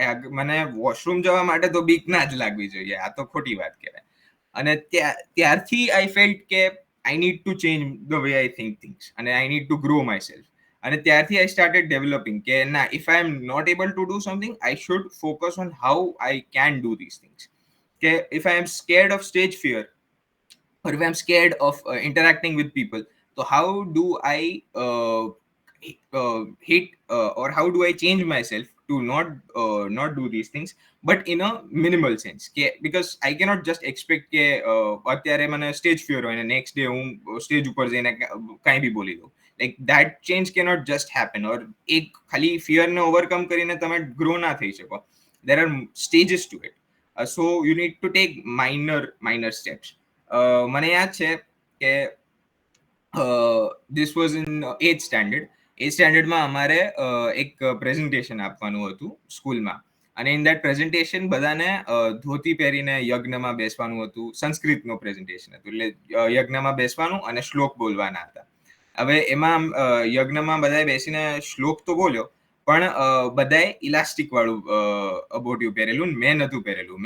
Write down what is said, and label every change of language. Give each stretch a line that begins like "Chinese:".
Gujarati: મને વોશરૂમ જવા માટે તો બીક ના જ લાગવી જોઈએ, આ તો ખોટી વાત કહેવાય. અને ત્યારથી
English: I felt કે I need to change the way I think things, અને I need to grow myself.
Gujarati: અને ત્યારથી
English: I started developing
Gujarati: કે ના,
English: If I am not able to do something, I should focus on how I can do these things. કે if I am scared of stage fear, or if I'm scared of interacting with people, so how do I or how do I change myself to not do these things, but in a minimal sense, because I cannot just expect કે
Gujarati: અત્યારે મને stage fear હોય ને next day હું stage ઉપર જઈને કાંઈ બી બોલી દઉં.
English: like that change cannot just happen, or
Gujarati: એક ખાલી ફિયરને ઓવરકમ કરીને તમે ગ્રો ના થઈ શકો.
English: there are stages to it. So you need to take minor steps.
Gujarati: મને યાદ છે કે
English: this was in 8th standard.
Gujarati: 8th સ્ટાન્ડર્ડમાં અમારે એક પ્રેઝન્ટેશન આપવાનું હતું સ્કૂલમાં, અને
English: in that presentation
Gujarati: બધાને ધોતી પહેરીને યજ્ઞમાં બેસવાનું હતું. સંસ્કૃતનું પ્રેઝન્ટેશન હતું, એટલે યજ્ઞમાં બેસવાનું અને શ્લોક બોલવાના હતા. હવે એમાં યજ્ઞમાં બધાએ બેસીને શ્લોક તો બોલ્યો, પણ બધાએ ઇલાસ્ટિક વાળું અબોટિયું પહેરેલું, મેં નહોતું પહેરેલું.